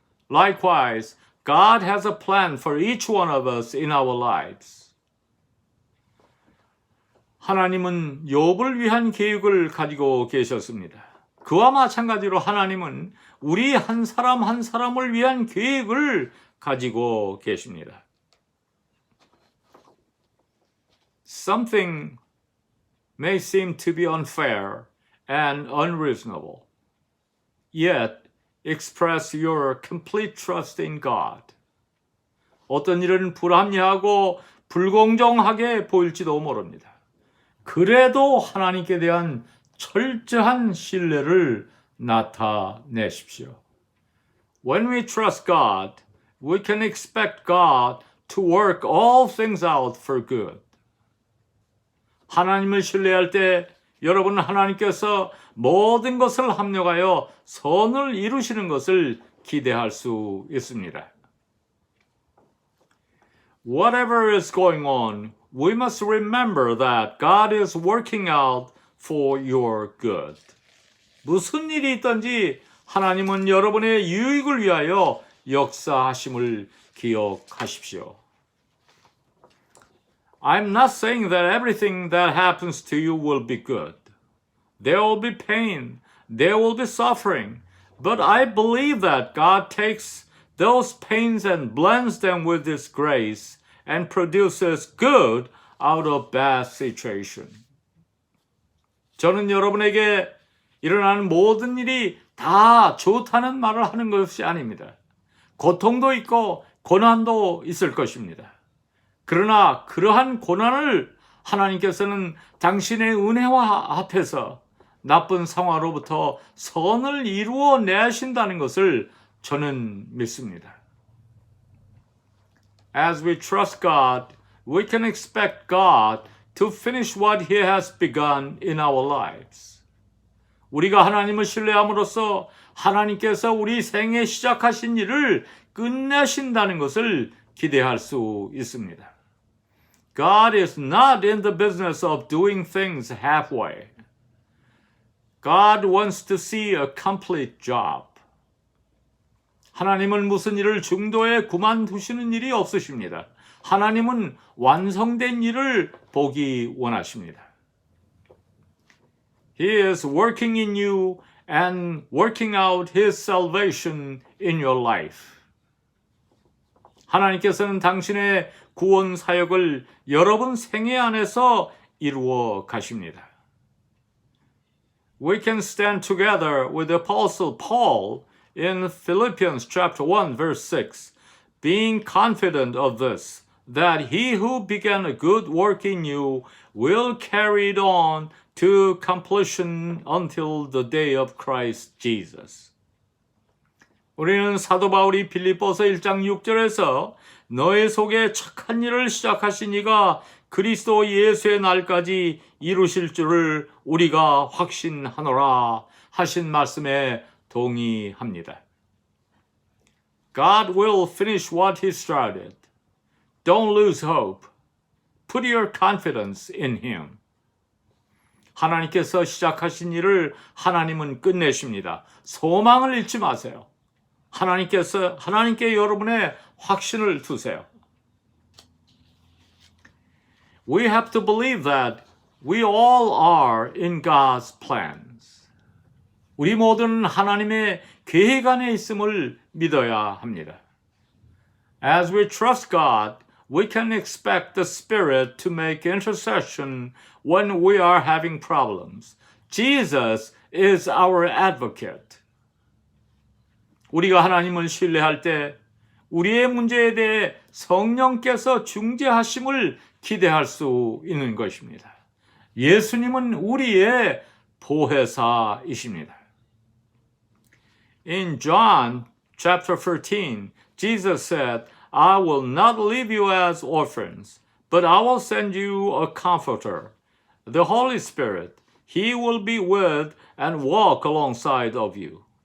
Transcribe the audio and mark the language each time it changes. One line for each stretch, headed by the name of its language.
English: Likewise, God has a plan for each one of us in our lives.
Korean: 하나님은 욥을 위한 계획을 가지고 계셨습니다. 그와 마찬가지로 하나님은 우리 한 사람 한 사람을 위한 계획을 가지고 계십니다.
English: Something may seem to be unfair and unreasonable. Yet, express your complete trust in God.
Korean: 어떤 일은 불합리하고 불공정하게 보일지도 모릅니다. 그래도 하나님께 대한 철저한 신뢰를 나타내십시오.
English: When we trust God, we can expect God to work all things out for good.
Korean: 하나님을 신뢰할 때 여러분 하나님께서 모든 것을 합력하여 선을 이루시는 것을 기대할 수 있습니다.
English: Whatever is going on, we must remember that God is working out for your good.
Korean: 무슨 일이 있든지 하나님은 여러분의 유익을 위하여 역사하심을 기억하십시오.
English: I'm not saying that everything that happens to you will be good. There will be pain, there will be suffering, but I believe that God takes those pains and blends them with His grace and produces good out of bad situation.
Korean: 저는 여러분에게 일어나는 모든 일이 다 좋다는 말을 하는 것이 아닙니다. 고통도 있고 고난도 있을 것입니다. 그러나 그러한 고난을 하나님께서는 당신의 은혜와 앞에서 나쁜 상황으로부터 선을 이루어 내신다는 것을 저는 믿습니다.
English: As we trust God, we can expect God to finish what He has begun in our lives.
Korean: 우리가 하나님을 신뢰함으로써 하나님께서 우리 생에 시작하신 일을 끝내신다는 것을 기대할 수 있습니다.
English: God is not in the business of doing things halfway. God wants to see a complete job.
Korean: 하나님은 무슨 일을 중도에 그만두시는 일이 없으십니다. 하나님은 완성된 일을 보기 원하십니다.
English: He is working in you and working out His salvation in your life.
Korean: 하나님께서는 당신의 구원 사역을 여러분 생애 안에서 이루어 가십니다.
English: We can stand together with the Apostle Paul in Philippians chapter 1 verse 6, being confident of this, that he who began a good work in you will carry it on to completion until the day of Christ Jesus.
Korean: 우리는 사도 바울이 빌립보서 1장 6절에서 너의 속에 착한 일을 시작하신 이가 그리스도 예수의 날까지 이루실 줄을 우리가 확신하노라 하신 말씀에 동의합니다.
English: God will finish what He started. Don't lose hope. Put your confidence in Him.
Korean: 하나님께서 시작하신 일을 하나님은 끝내십니다. 소망을 잃지 마세요. 하나님께 여러분의 확신을 두세요.
English: we have to believe that we all are in God's plans.
Korean: 우리 모두는 하나님의 계획 안에 있음을 믿어야 합니다.
English: As we trust God, we can expect the Spirit to make intercession when we are having problems. Jesus is our advocate.
Korean: 우리가 하나님을 신뢰할 때 우리의 문제에 대해 성령께서 중재하심을 기대할 수 있는 것입니다. 예수님은 우리의 보혜사이십니다.
English: In John chapter 13, Jesus said, I will not leave you as orphans, but I will send you a comforter, the Holy Spirit. He will be with and walk alongside of you.